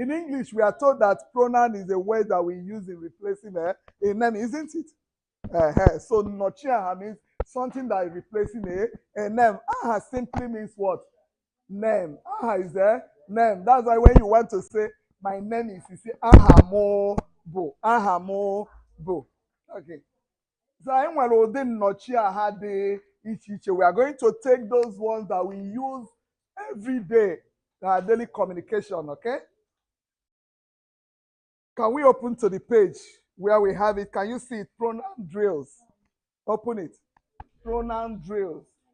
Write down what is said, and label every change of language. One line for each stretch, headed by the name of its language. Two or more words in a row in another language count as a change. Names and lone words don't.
English: In English, we are told that pronoun is a word that we use in replacing a name, isn't it? So nochiaha means something that is replacing a name. Aha simply means what? Name. Aha is a name. That's why when you want to say, my name is, you say,
Igbo: aha mo bo. Aha mo bo. Okay. So I nwere ụdị nnọchiaha dị iche iche.
English: We are going to take those ones that we use every day in our daily communication, okay? Can we open to the page where we have it? Can you see it? Pronoun drills. Open it. Pronoun drills.